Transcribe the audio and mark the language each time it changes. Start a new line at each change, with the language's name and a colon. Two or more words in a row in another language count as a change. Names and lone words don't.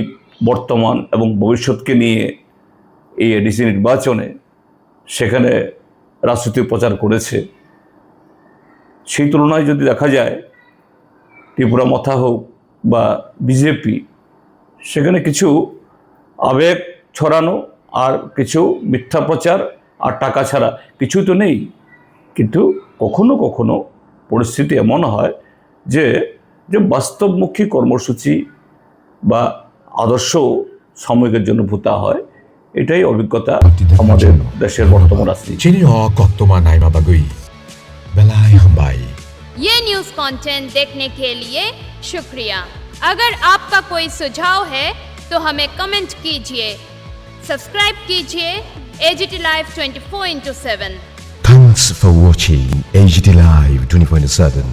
Bangla: বর্তমান এবং ভবিষ্যৎকে নিয়ে এই এডিসি নির্বাচনে সেখানে রাজনৈতিক প্রচার করেছে, সেই তুলনায় যদি দেখা যায় ত্রিপুরা মথা হোক বা বিজেপি, সেখানে কিছু আবেগ ছড়ানো আর কিছু মিথ্যা প্রচার আর টাকা ছাড়া কিছুই তো নেই। কিন্তু কখনো কখনো পরিস্থিতি এমন হয় যে যে বাস্তবমুখী কর্মসূচি বা আদর্শ সাময়িকের জন্য ভূতা হয়। এটাই অভিজ্ঞতা আমাদের দেশের বর্তমান রাজনীতি।
Kok Borok: Chini ho koktoma naima bagui. Belai hambai.
Hindi: ये
English: news content
Hindi: देखने के लिए शुक्रिया। अगर आपका कोई सुझाव है तो हमें कमेंट कीजिए, सब्सक्राइब कीजिए AGT Live 24/7।
English: Thanks for watching AGT Live 24/7.